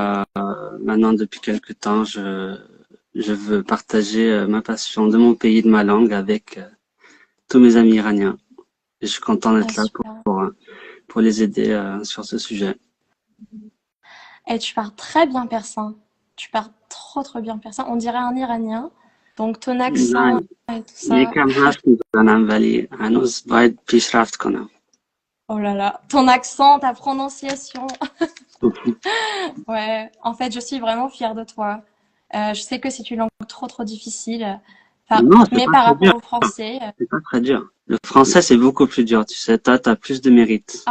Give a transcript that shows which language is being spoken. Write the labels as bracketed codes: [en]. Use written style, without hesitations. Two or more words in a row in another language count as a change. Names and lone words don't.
[fr] maintenant, depuis quelque temps, je veux partager ma passion de mon pays, de ma langue, avec tous mes amis iraniens. Et je suis content Ah, d'être là super. pour les aider sur ce sujet. Et tu parles très bien persan. Tu parles trop trop bien persan. On dirait un Iranien. Donc ton accent [fa] نه، [fr] et tout ça. [fa] یکم حرف میزنم ولی هنوز باید پیشرفت کنم. [fr] Oh là là, ton accent, ta prononciation. Ouais, en fait, je suis vraiment fière de toi. Je sais que c'est une langue trop trop difficile. Enfin, Non, c'est mais pas par très rapport dur. au français, C'est pas très dur. Le français, c'est beaucoup plus dur, tu sais. Toi, t'as plus de mérite.